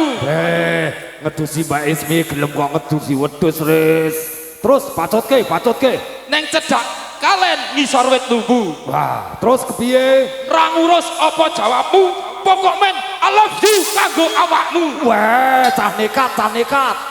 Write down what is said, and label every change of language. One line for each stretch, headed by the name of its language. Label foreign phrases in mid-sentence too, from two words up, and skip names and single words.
Javanese: ngedusi Mbak Ismi gelem kok ngedusi wedhus ris. Terus pacotke. Neng cedak kalen ngisor wit lumbu. Wah, terus kepiye? Ra ngurus apa jawabmu, pokok men
English: I love you
Javanese: kanggo awakmu. Wah, cah nekat.